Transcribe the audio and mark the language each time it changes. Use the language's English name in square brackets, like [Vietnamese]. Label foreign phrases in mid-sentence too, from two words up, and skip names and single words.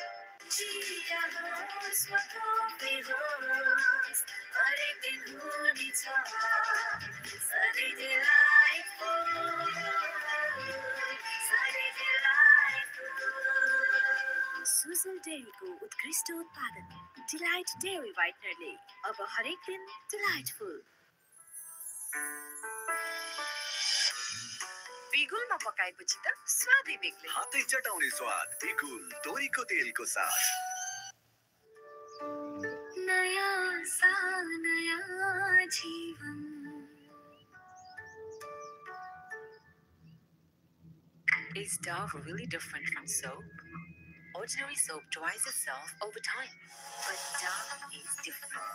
[Nepali] सुजल डेयरीको उत्कृष्ट उत्पादन डिलाइट डेयरी व्हाइटनरले अब हरेक दिन डिलाइटफुल बिगुलमा पकाएपछि त स्वादै बेग्लै हातै चटाउने स्वाद बिगुल तोरीको तेलको साथ [Hindi] नया सा नया जीवन [English] Is Dove really different from soap? Ordinary soap dries itself over time, but Dove is different.